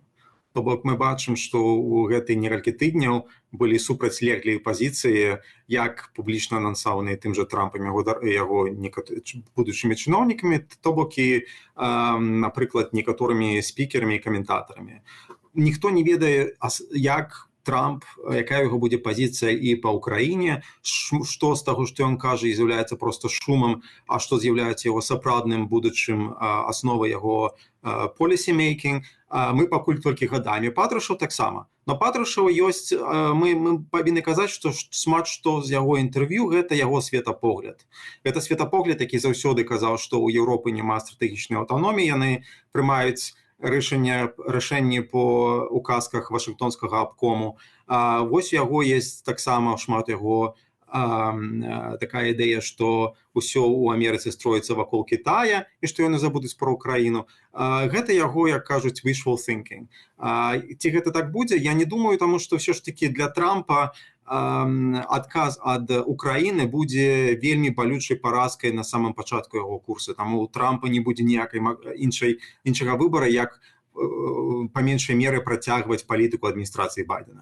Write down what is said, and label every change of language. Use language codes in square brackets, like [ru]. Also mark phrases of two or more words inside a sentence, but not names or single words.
[be] То бок мы бачым, што ў гэтыя некалькі тыдняў былі супрацьлеглыя пазіцыі, як публічна анансаваныя тым жа Трампам яго будучымі чыноўнікамі, то бок і, напрыклад, некаторымі спікерамі і каментатарамі. Ніхто не ведае, як Трамп, якая яго будзе пазіцыя і па Ўкраіне, што з таго, што ён кажа, з'яўляецца проста шумам, а што з'яўляецца яго сапраўдным будучым асновай яго policy-making, мы пакуль толькі гадаем. Патрушаў таксама. Но Патрушаў ёсць, мы павінны казаць, што шмат што з яго інтэрв'ю гэта яго светапогляд. Гэта светапогляд, які заўсёды казаў, што ў Еўропы няма стратэгічнай аўтаноміі, яны прымаюць рашэнні по указках Вашынгтонскага абкому. Вось у яго есть таксама шмат яго такая ідэя, што ўсё ў Амерыцы строіцца вакол Китая і што яны забудуць пра Украіну. Гэта яго, як кажуць, [en] wishful thinking. [be] Ці гэта так будзе? Я не думаю, таму што ўсё ж такі для Трампа адказ ад Украіны будзе вельмі балючай паразкай на самым пачатку яго курса. Таму у Трампа не будзе ніякай іншага выбара, як па меншай меры працягваць палітыку адміністрацыі Байдена.